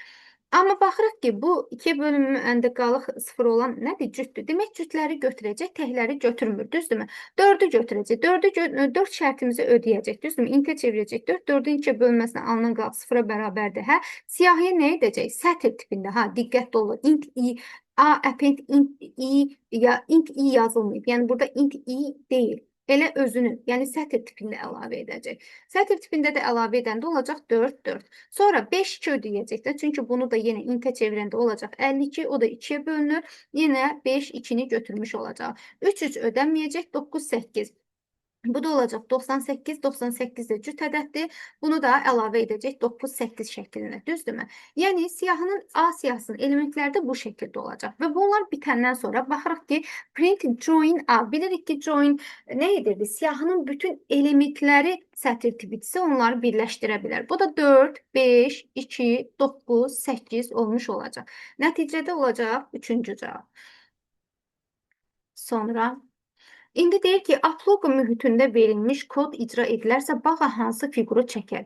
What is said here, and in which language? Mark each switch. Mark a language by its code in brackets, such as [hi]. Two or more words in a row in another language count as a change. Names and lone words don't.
[az] Amma baxırıq ki, bu 2-yə bölünməndə qalıq 0 olan nədir? Cütdür. Demək, cütləri götürəcək, təkləri götürmür, düzdürmü? 4-ü götürəcək, 4 şərtimizi ödəyəcək, düzdürmü? İntə çevirəcək 4, 4-ün 2-yə bölməsindən alınan qalıq 0-a bərabərdir. Hə, siyahıya nə edəcək? Sətir tipində, ha, diqqətli olun. [en] Int i, [az] a, [en] append int i, [az] ya [en] int i [az] yazılmayıb. Yəni burada [en] int i [az] deyil. Elə özünü, yəni sətir tipində əlavə edəcək. Sətir tipində də əlavə edəndə olacaq 4, 4. Sonra 5, 2 ödəyəcək də. Çünki bunu da yenə intə çevirəndə olacaq 52, o da 2-yə bölünür. Yenə 5, 2-ni götürmüş olacaq. 3, 3 ödənməyəcək, 9, 8. Bu da olacaq 98, 98 də cüt ədəddir. Bunu da əlavə edəcək 9, 8 şəklində, düzdürmü? Yəni, siyahının A siyahısının elementləri də bu şəkildə olacaq. Və bunlar bitəndən sonra baxırıq ki, [en] print join A. [az] Bilirik ki, join nə edirdi? Siyahının bütün elementləri sətir tipidirsə, onları birləşdirə bilər. Bu da 4, 5, 2, 9, 8 olmuş olacaq. Nəticədə olacaq 3-cü cavab. Sonra İndi deyir ki, Aploqa mühitində verilmiş kod icra edilərsə, bağa hansı fiquru çəkər?